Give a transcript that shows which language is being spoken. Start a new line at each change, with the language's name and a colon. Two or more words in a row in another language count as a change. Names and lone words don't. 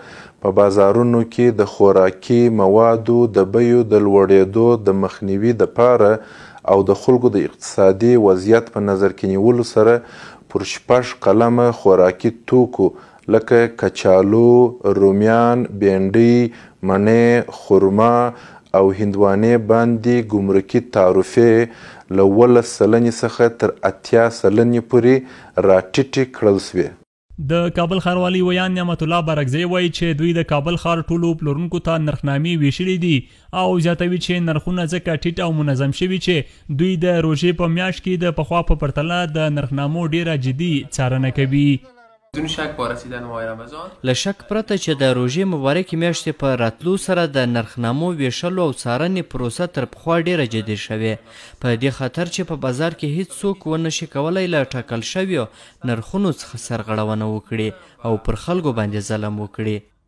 Pashto: په بازارونو کې د خوراکي موادو د بیو د لوړېدو د مخنیوي دپاره او د خلکو د اقتصادي وضعیت په نظر کې نیولو سره پر 6 قلمه خوراکي توکو لکه کچالو، رومیان، بینډۍ، مڼې، خرما او هندوانې باندې ګمرکي تعرفې له 18 سلنې څخه تر 80 سلنې پورې راټیټې کړل سوې. د کابل ښاروالۍ ویان نعمت الله بارکزی وایي چې دوی د کابل ښار ټولو پلورونکو ته نرخنامې ویشلي دي او زیاتوي چې نرخونه ځکه ټیټ او منظم شوي چې دوی د روژې په میاشت کې د پخوا په پرتله د نرخنامو ډیره جدي څارنه کوي.
Persian: بدون شک با رسیدن ماه رمضان
Pashto: له شک پرته چې د روژې مبارکې میاشتې په راتلو سره د نرخنامو ویشلو او څارنې پروسه تر پخوا ډیره جدي شوې، په دې خاطر چې په بازار کې هیڅ څوک ونشي کولی له ټاکل شویو نرخونو څخه سرغړونه وکړي او پر خلکو باندې ظلم وکړي.